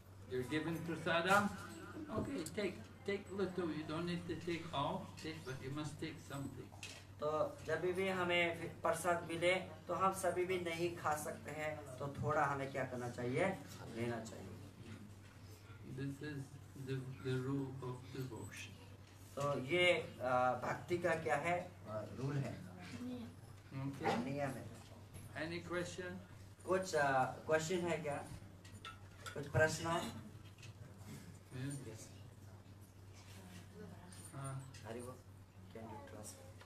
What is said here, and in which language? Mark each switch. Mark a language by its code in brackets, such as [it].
[en] You're given prasadam, okay, take little. You don't need to take all, but you must take something. [hi] तो जब भी हमें प्रसाद मिले तो हम सभी भी नहीं खा सकते हैं, तो थोड़ा हमें क्या करना चाहिए, लेना चाहिए. [en] This is the rule of devotion. [hi] तो ये भक्ति का क्या है, रूल है, नियम है. [en] Any question? [hi] कुछ क्वेश्चन है क्या, कुछ प्रश्न? [en] Yes. हरिवो, can you trust?